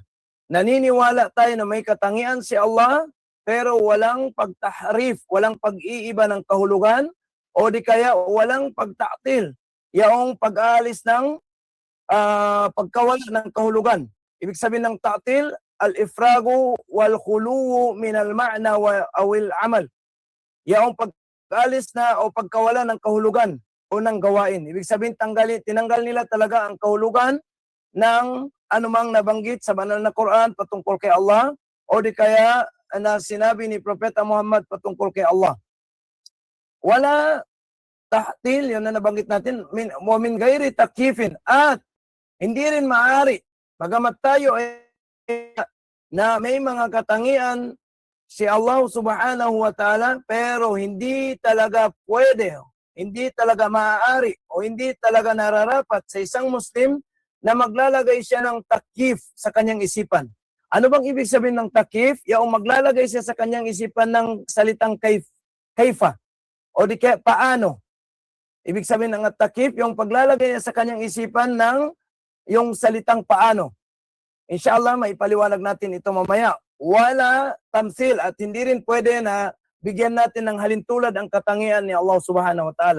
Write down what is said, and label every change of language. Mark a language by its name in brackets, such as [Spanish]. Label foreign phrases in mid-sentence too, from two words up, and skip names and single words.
[Filipino] Naniniwala tayo na may katangian si Allah, pero walang pagtahrif, walang pag-iiba ng kahulugan, o di kaya walang pagta'til, yaong pag-aalis ng pagkawala ng kahulugan. Ibig sabihin ng [Arabic] ta'til, الإفراغ والخلو من المعنى أو العمل. [Filipino] Yaong pag-aalis na o pagkawala ng kahulugan o ng gawain. Ibig sabihin, tinanggal nila talaga ang kahulugan ng anumang nabanggit sa banal na Quran patungkol kay Allah o di kaya na sinabi ni Propeta Muhammad patungkol kay Allah. [Arabic] ولا تعطيل, [Filipino] yun na nabanggit natin, [Arabic] من غير تكييف, [Filipino] at hindi rin maaari, bagamat tayo ay na may mga katangian si Allah [Arabic] سبحانه وتعالى, [Filipino] pero hindi talaga pwede, hindi talaga maaari, o hindi talaga nararapat sa isang Muslim na maglalagay siya ng takyif sa kanyang isipan. Ano bang ibig sabihin ng takyif? Yung maglalagay siya sa kanyang isipan ng salitang kaifa, o di kaya paano. Ibig sabihin ng takyif, yung paglalagay niya sa kanyang isipan ng yung salitang paano. Inshallah, maipaliwanag natin ito mamaya. [Arabic] ولا تمثيل, [Filipino] at hindi rin pwede na bigyan natin ng halintulad ang katangian ni Allah [Arabic] سبحانه وتعالى.